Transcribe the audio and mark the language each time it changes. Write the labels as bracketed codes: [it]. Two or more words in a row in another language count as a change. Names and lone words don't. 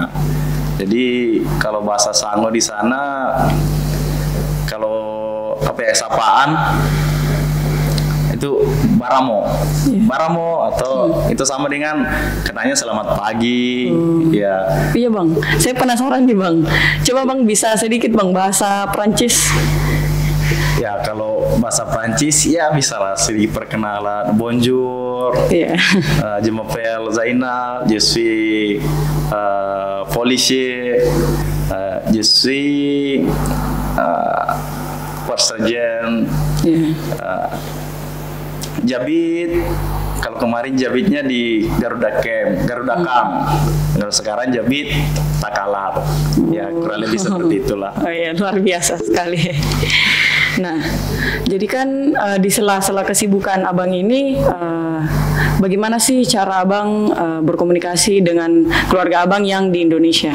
[id] Jadi kalau bahasa Sango di sana, kalau sapaan itu baramo. Baramo atau itu sama dengan katanya selamat pagi. Ya. Iya bang, saya penasaran nih bang. Coba bang bisa sedikit bang bahasa Prancis. Ya kalau bahasa Prancis ya bisa lah sedikit perkenalan. Bonjour. Iya. [fr] Je m'appelle Zainal, je suis policier, je suis sergeant. [id] Iya. Jabit, kalau kemarin jabitnya di Garuda Camp, Garuda Camp. Kalau sekarang jabit Takalar. Ya kurang lebih seperti itulah. Oh iya, luar biasa sekali. Nah, jadi kan di sela-sela kesibukan abang ini, bagaimana sih cara abang berkomunikasi dengan keluarga abang yang di Indonesia?